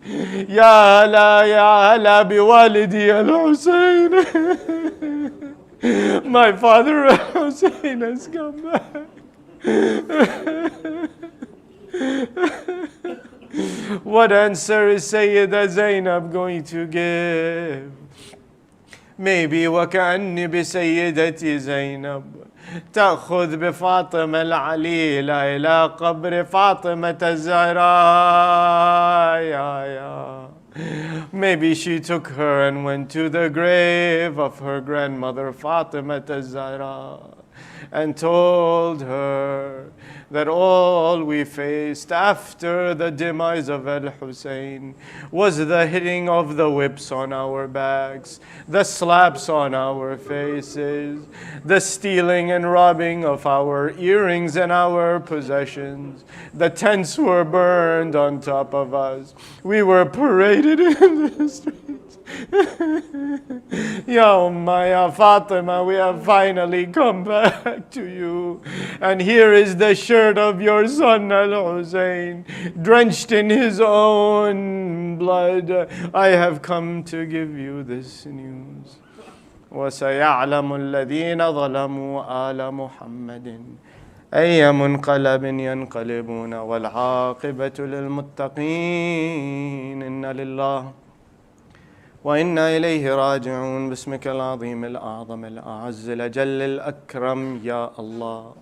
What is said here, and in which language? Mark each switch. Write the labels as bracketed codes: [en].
[ar] Ya hala bi walidi al-Husain. [en] My father Hussein has come back. What answer is Sayyida Zainab going to give? Maybe [ar] وكأني بسيدتي زينب تأخذ بفاطمة العليلة إلى قبر فاطمة الزهراء. [en] Maybe she took her and went to the grave of her grandmother Fatima al-Zahra and told her that all we faced after the demise of Al-Hussein was the hitting of the whips on our backs, the slaps on our faces, the stealing and robbing of our earrings and our possessions. The tents were burned on top of us. We were paraded in the streets. [ar] Ya Ummah, [en] Ya Fatima, we have finally come back to you. And here is the shirt of your son Al-Hussein, drenched in his own blood. I have come to give you this news. [ar] وَسَيَعْلَمُ الَّذِينَ ظَلَمُوا آلَ مُحَمَّدٍ أي منقلب ينقلبون والعاقبة للمتقين إن لله وإنا إليه راجعون باسمك العظيم الأعظم الأعز الأجل الأكرم يا الله.